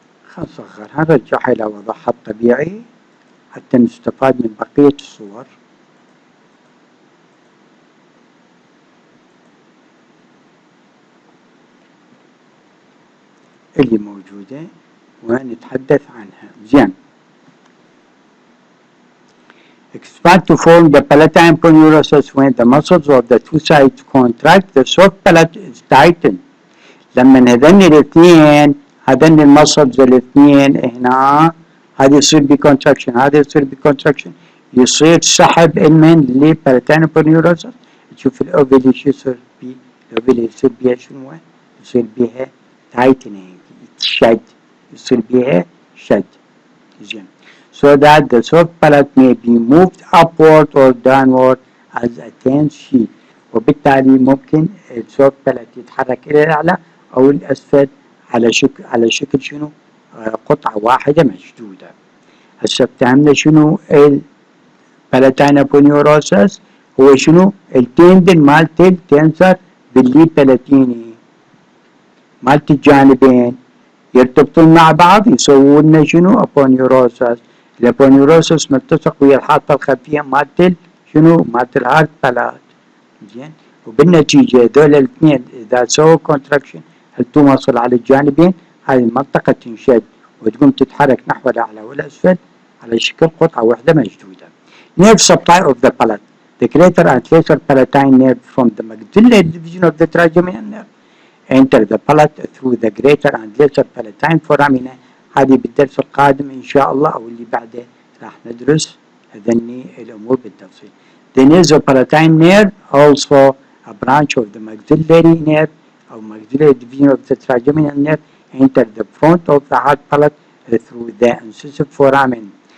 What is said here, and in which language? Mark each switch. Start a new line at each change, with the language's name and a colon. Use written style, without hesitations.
Arabic: خلنا نصغرها نرجعها إلى وضعها الطبيعي حتى نستفاد من بقية الصور. اللي موجودة ونتحدث عنها. زين.
English: Expand to form the palatine aponeurosis when the muscles of the two sides contract. The soft palate is tightened.
Arabic: لما هذن الاثنين هذن المسلز الاثنين هنا هذه يصير بكونتراكشن، هذا يصير بكونتراكشن، يصير سحب المن للبالاتين aponeurosis. تشوف الاوفيلي شو يصير بيه؟ الاوفيلي يصير بيها شنو؟ يصير بيها تايتنينج، شد، يصير بيها شد. زين.
English: So that the soft palate may be moved upward or downward as a tense sheet.
Arabic: وبالتالي ممكن السوفت بالات يتحرك الى الاعلى او الاسفل على شكل شنو؟ قطعة واحدة مشدودة. هسه فهمنا شنو البالاتين aponeurosis؟ هو شنو؟ التندن مالت التنسر باللي بلاتيني مالت الجانبين يرتبطون مع بعض يسوون لنا شنو؟ aponeurosis. الابونيوروسس ملتصق ويا الحاطة الخلفية مالت شنو؟ مالت الهارد بالات. زين. وبالنتيجة هذول الاثنين إذا سووا كونتراكشن هل توصل على الجانبين هاي المنطقة تنشد وتقوم تتحرك نحو الأعلى والأسفل على شكل قطعة واحدة مشدودة.
English: Nerve supply of the palate. The greater and lesser palatine nerve from the maxillary division of the trigeminal nerve enter the palate through the greater and lesser palatine foramina.
Arabic: هذه بالدرس القادم إن شاء الله أو اللي بعده راح ندرس هذني الأمور بالتفصيل.
English: The nasopalatine nerve also a branch of the maxillary nerve
Arabic: أو
English: maxillary division of the trigeminal nerve enter the front of the hard palate through the incisive foramen.